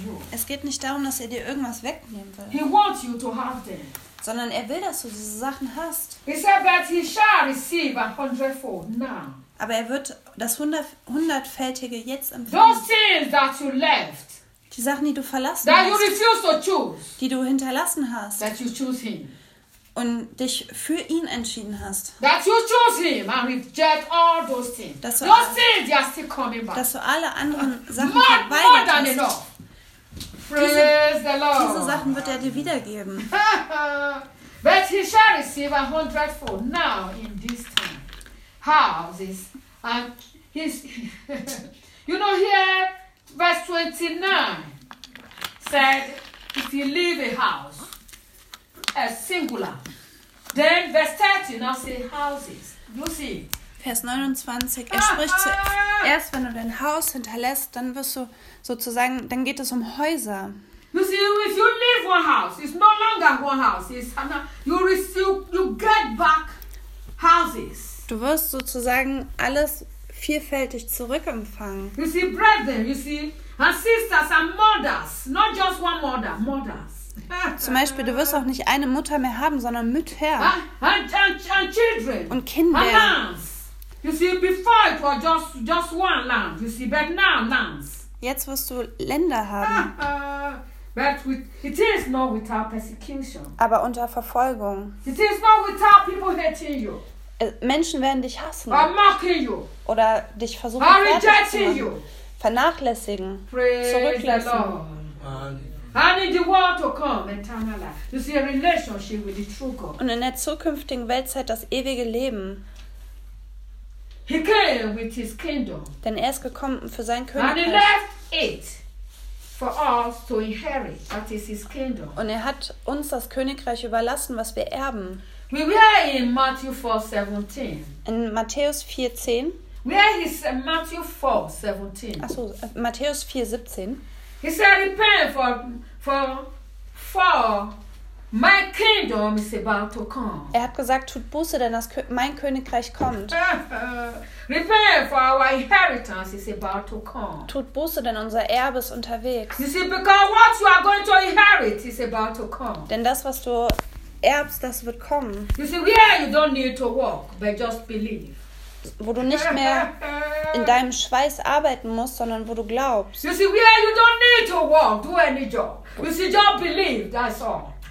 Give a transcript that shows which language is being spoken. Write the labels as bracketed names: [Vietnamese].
[German] Es geht nicht darum, dass er dir irgendwas wegnehmen will. [English] He wants you to have them. [German] Sondern er will, dass du diese Sachen hast. [English] He said that he shall receive a hundredfold now. [German] Aber er wird das hundertfältige jetzt empfangen. [English] Those things that you left. [German] Die Sachen, die du verlassen [English] that [German] hast. [English] You refuse to choose. [German] Die du hinterlassen hast. [English] That you choose him. [German] Und dich für ihn entschieden hast. [English] That you choose him and reject all those things. [German] Dass du, [English] those things, they are still coming back. [German] Dass du alle anderen Sachen verweigert [English] hast. More than enough. Praise the Lord. [German] Diese Sachen wird er dir wiedergeben. [English] But he shall receive a hundredfold now in this time. Houses. And his, you know here, verse 29 said, if you leave a house, a singular. Then verse 30 now say houses. You see. [German] Vers 29, er spricht erst, wenn du dein Haus hinterlässt, dann wirst du sozusagen, dann geht es um Häuser. [English] You see, if you leave one house, it's no longer one house. It's another, you get back houses. [German] Du wirst sozusagen alles vielfältig zurückempfangen. [English] You see, brethren, you see, and sisters and mothers, not just one mother, mothers. [German] Zum Beispiel, du wirst auch nicht eine Mutter mehr haben, sondern Mütter [English] and children. [German] Und Kinder. [English] And lands. You see, before it was just one land. You see, but now lands. [German] Jetzt wirst du Länder haben. [English] But it is not without persecution. [German] Aber unter Verfolgung. [English] It is not without people hating you. [German] Menschen werden dich hassen. [English] Or mocking you. [German] Oder dich versuchen fertig zu vernachlässigen. [English] Praise [German] zurücklassen. [English] And in the world to come, eternal life. You see, a relationship with the true God. [German] Und in der zukünftigen Weltzeit das ewige Leben. [English] He came with his kingdom. [German] Denn er ist gekommen für sein Königreich. [English] And he left it for us to inherit. That is his kingdom. [German] Und er hat uns das Königreich überlassen, was wir erben. [English] We were in Matthew 4:17. [German] In Matthäus 4:10. [English] Where is Matthew 4:17? [German] Ach so, Matthäus 4:17. [English] He said, repent for My kingdom is about to come. [German] Er hat gesagt, tut Buße, denn das mein Königreich kommt. [English] Repair for our inheritance is about to come. [German] Tut Buße, denn unser Erbe ist unterwegs. [English] You see, because what you are going to inherit is about to come. [German] Denn das, was du erbst, das wird kommen. [English] You see, here you don't need to work, but just believe. [German] Wo du nicht mehr in deinem Schweiß arbeiten musst, sondern wo du glaubst. [English] You see, where you don't need to work, do any job. You see, just believe, that's all.